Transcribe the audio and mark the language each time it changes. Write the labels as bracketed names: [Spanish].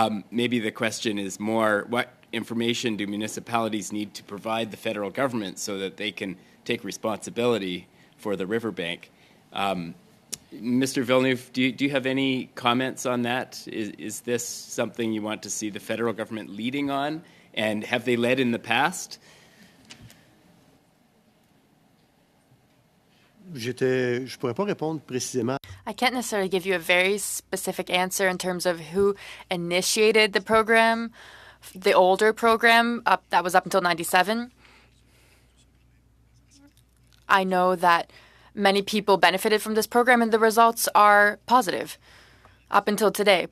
[English] Maybe the question is more, what information do municipalities need to provide the federal government so that they can take responsibility for the riverbank? Mr. Villeneuve, do you have any comments on that? Is this something you want to see the federal government leading on? And have they led in the past? [French] Je pourrais pas répondre précisément. [English] I can't necessarily give you a very specific answer in terms of who initiated the program, the older program that was up until 97. I know that many people benefited from this program and the results are positive up until today.